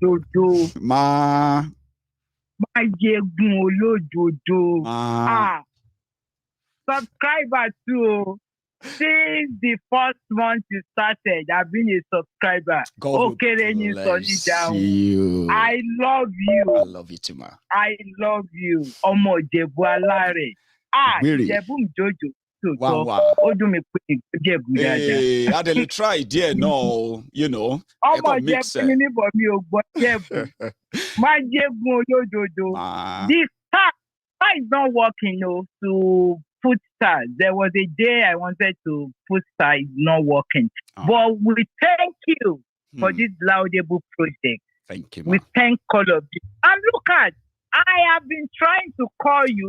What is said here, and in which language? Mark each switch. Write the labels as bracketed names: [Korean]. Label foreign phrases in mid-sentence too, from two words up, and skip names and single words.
[English] Subscriber too. Since the first month you started, I've been a subscriber. God bless you. I love you. I love you too, ma. I love you. [Yoruba] Omo Jebu Alare. [English] Jebu Jojo. Wow. Hey, I didn't try there, no, you know. [Yoruba] Omo Jebu ni bo mi o gbo Jebu. Ma Jebu Jojo. [English] This car is not working, no, to put stars. There was a day I wanted to put stars, it's not working. But we thank you for this laudable project. Thank you, we thank all of you. And look at, I have been trying to call you.